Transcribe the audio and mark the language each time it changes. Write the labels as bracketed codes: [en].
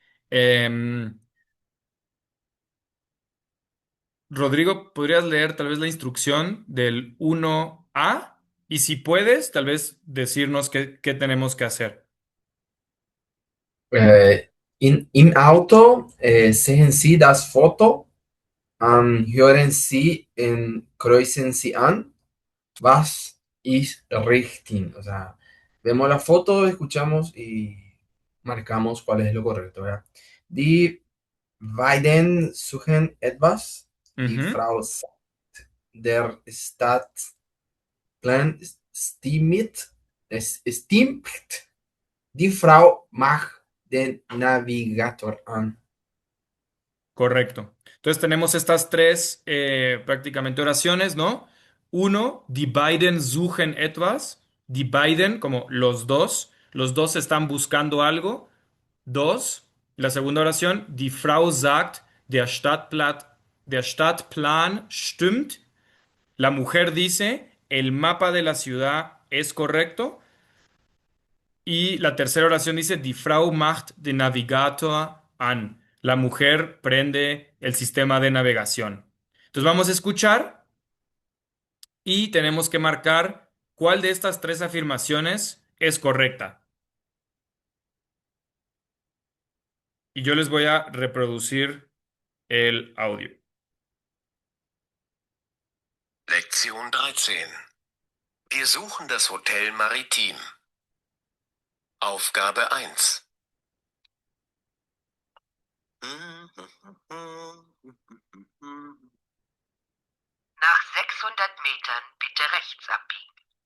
[es] Em, Rodrigo, ¿podrías leer tal vez la instrucción del 1A? Y si puedes, tal vez decirnos qué tenemos que hacer. [de] Äh, im Auto sehen Sie das Foto, hören Sie kreuzen Sie an, was ist richtig. [es] O sea, vemos la foto, escuchamos y marcamos cuál es lo correcto, ¿verdad? [de] Die beiden suchen etwas. Die Frau sagt, der Stadtplan stimmt. Die Frau macht den Navigator an. [es] correcto. Entonces tenemos estas tres prácticamente oraciones, ¿no? [de] Uno, die beiden suchen etwas. Die beiden, [es] como los dos. Los dos están buscando algo. Dos, la segunda oración, [de] die Frau sagt, der Stadtplan stimmt. [es] La mujer dice, el mapa de la ciudad es correcto. Y la tercera oración dice, [de] Die Frau macht den Navigator an. [es] La mujer prende el sistema de navegación. Entonces vamos a escuchar y tenemos que marcar cuál de estas tres afirmaciones es correcta. Y yo les voy a reproducir el audio. [de] Lektion 13. Wir suchen das Hotel Maritim. Aufgabe 1. Nach 600 Metern bitte rechts abbiegen.